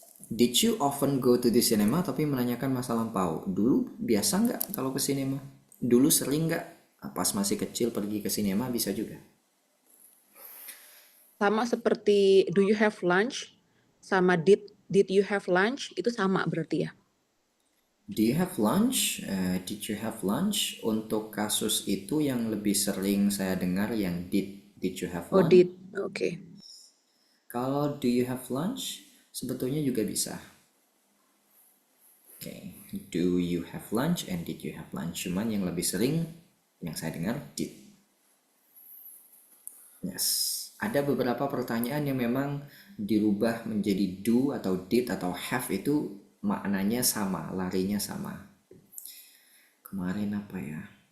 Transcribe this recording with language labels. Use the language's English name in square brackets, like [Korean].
[English] Did you often go to the cinema? [Indonesian] Tapi menanyakan masa lampau. Dulu biasa nggak kalau ke cinema? Dulu sering nggak? Pas masih kecil pergi ke sinema bisa juga. Sama seperti [English] do you have lunch [Indonesian] sama [English] did you have lunch [Indonesian] itu sama berarti ya? [English] Do you have lunch? Did you have lunch? [Indonesian] Untuk kasus itu yang lebih sering saya dengar yang [English] did you have Oh, lunch? did. Oke. [Indonesian] Kalau [English] do you have lunch [Indonesian] sebetulnya juga bisa. [English] Oke, do you have lunch and did you have lunch? [Indonesian] Cuman yang lebih sering yang saya dengar did. Yes, ada beberapa pertanyaan yang memang dirubah menjadi do atau did atau have itu maknanya sama, larinya sama. Kemarin apa ya?